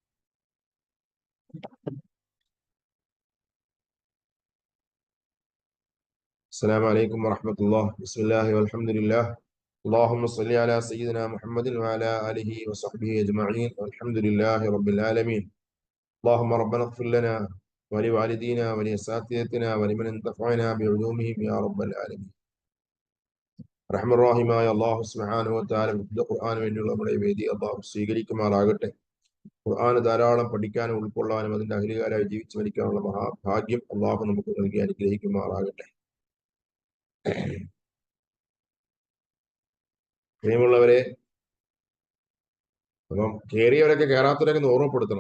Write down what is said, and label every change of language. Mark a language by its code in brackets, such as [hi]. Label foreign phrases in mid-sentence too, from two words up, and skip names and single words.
[ar] السلام عليكم ورحمة الله. بسم الله والحمد لله. اللهم صل على سيدنا محمد وعلى آله وصحبه أجمعين والحمد لله رب العالمين. اللهم ربنا اغفر لنا ولوالدينا ولأساتذتنا ولمن انتفعنا بعلومهم يا رب العالمين. [ml] റഹ്മാനായ അല്ലാഹു [ar] سبحانه وتعالى [ml] വിശുദ്ധ ഖുർആന് വേണ്ടിയുള്ള നമ്മുടെ വേദി അല്ലാഹു സ്വീകരിക്കുമാറാകട്ടെ. ഖുർആന് ധാരാളം പഠിക്കാനും ഉൾക്കൊള്ളാനും അതിന്റെ അഹ്ലികാരായി ജീവിച്ചു മരിക്കാനുള്ള മഹാഭാഗ്യം അല്ലാഹു നമുക്ക് നൽകി അനുഗ്രഹിക്കുമാറാകട്ടെ. പ്രിയമുള്ളവരെ, അപ്പം കയറിയവരൊക്കെ കയറാത്തവരൊക്കെ ഒന്ന് ഓർമ്മപ്പെടുത്തണം.